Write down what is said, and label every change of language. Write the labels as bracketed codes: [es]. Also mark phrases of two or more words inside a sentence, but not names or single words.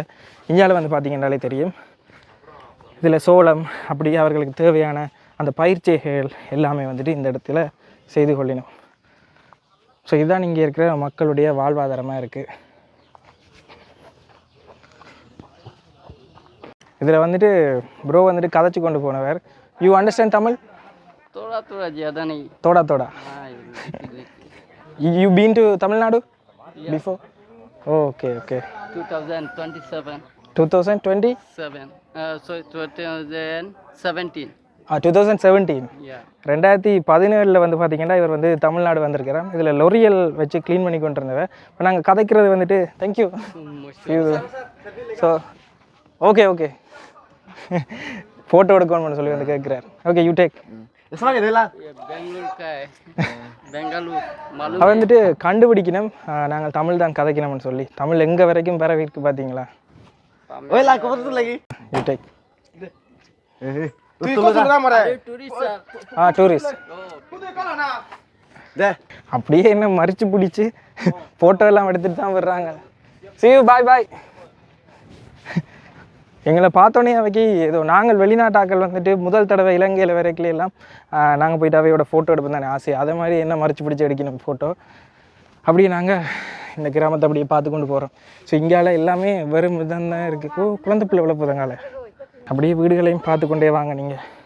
[ta] இந்தியாவில் வந்து பார்த்தீங்கன்னாலே தெரியும், இதில் சோளம் அப்படி அவர்களுக்கு தேவையான அந்த பயிர்ச்சைகள் எல்லாமே வந்துட்டு இந்த இடத்துல செய்து கொள்ளணும். ஸோ இதுதான் இங்கே இருக்கிற மக்களுடைய வாழ்வாதாரமாக இருக்குது. இதில் வந்துட்டு ப்ரோ வந்துட்டு கதைச்சி கொண்டு போனவர். [en] You understand Tamil? [hi] थोड़ा थोड़ा ज़्यादा नहीं. थोड़ा थोड़ा. [en] You been to Tamil Nadu before? Okay okay. 2027. 2020? 7. Sorry, 2017. 2017. Yeah. [ta] 2017 வந்து பார்த்தீங்கன்னா இவர் வந்து தமிழ்நாடு வந்திருக்கிறார். இதில் லொரியல் வச்சு க்ளீன் பண்ணி கொண்டு இருந்தவர். இப்போ நாங்கள் கதைக்கிறது வந்துட்டு தேங்க்யூ. [en] So okay okay, [ta] ஃபோட்டோ எடுக்கணும்னு சொல்லி வந்து கேட்குறார். ஓகே, [en] You take. [hi] बेंगलुरु का है. बेंगलुरु मालूम. [ta] அவன் வந்துட்டு கண்டுபிடிக்கணும் நாங்கள் தமிழ் தான் கதைக்கணும்னு சொல்லி. தமிழ் எங்கே வரைக்கும் பரவி இருக்கு பார்த்தீங்களா? [en] You take. [hi] टूरिस्ट. [ta] டூரிஸ்ட். அப்படியே என்ன மறிச்சு பிடிச்சி ஃபோட்டோ எல்லாம் எடுத்துட்டு தான் வர்றாங்க. [en] See you, bye bye. [ta] எங்களை பார்த்தோன்னே அவைக்கு ஏதோ நாங்கள் வெளிநாட்டாக்கள் வந்துட்டு முதல் தடவை இலங்கையில் வரைக்கும் எல்லாம் நாங்கள் போயிட்டு அவையோட ஃபோட்டோ எடுப்போம் தானே ஆசை. அதே மாதிரி என்ன மறைச்சி பிடிச்சி எடுக்கணும் ஃபோட்டோ. அப்படியே நாங்கள் இந்த கிராமத்தை அப்படியே பார்த்து கொண்டு போகிறோம். ஸோ இங்கால எல்லாமே வெறும் இதான் தான் இருக்குது. குழந்தை பிள்ளை வளர்ப்புதாங்கால அப்படியே வீடுகளையும் பார்த்து கொண்டே வாங்க நீங்கள்.